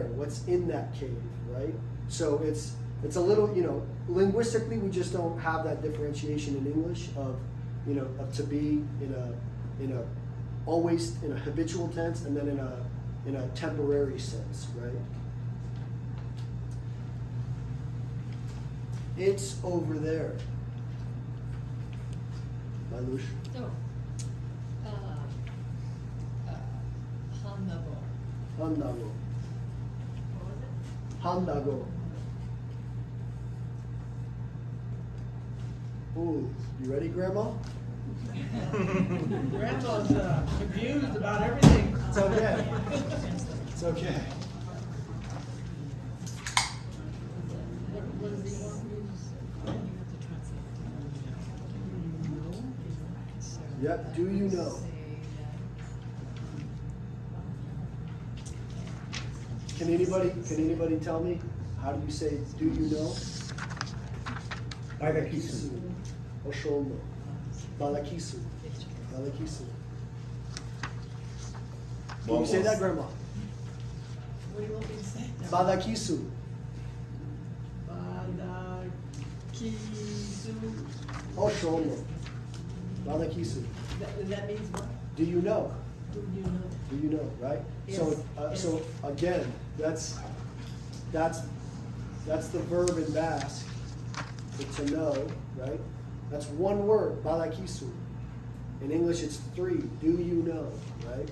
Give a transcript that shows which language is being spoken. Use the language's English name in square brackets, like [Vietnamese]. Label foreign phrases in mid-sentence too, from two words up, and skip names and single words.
[English] What's in that cave, right? So it's a little, you know, linguistically we just don't have that differentiation in English of, you know, of to be in a always in a habitual tense and then in a temporary sense, right? It's over there. Malush. [Basque] Oh. Handago. Handago. [English] What was it? Handago. Ooh, you ready, Grandma? Grandma's confused about everything. It's okay. It's okay. What does he want? Yep, do you know? Can anybody tell me, how do you say, do you know? [Basque] Badakigu. Oshono. Badakigu. Badakigu. [English] Can you say that, Grandma? What do you want me to say? [Basque] Badakigu. Badakigu. Oshono. Badakigu. [English] That means what? Do you know? Do you know? Do you know, right? Yes. So again, that's the verb in Basque, for to know, right? That's one word, badakigu. In English, it's three. Do you know, right?